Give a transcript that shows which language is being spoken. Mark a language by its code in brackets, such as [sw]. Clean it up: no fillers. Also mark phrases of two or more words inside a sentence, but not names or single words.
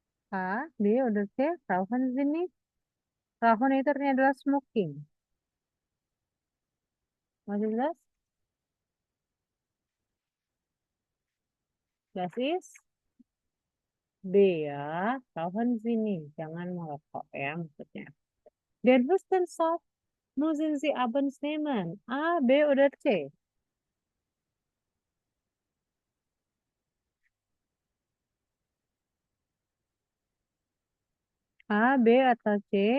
[de] A, B, oder C? Rauchen Sie nicht? [id] Rauchen itu artinya adalah smoking. [de] Was ist das? Das ist B ya. Rauchen Sie nicht. [id] Jangan merokok ya maksudnya. [de] Den Hustensaft müssen Sie abends nehmen. A, B, oder C? A, B, atau C?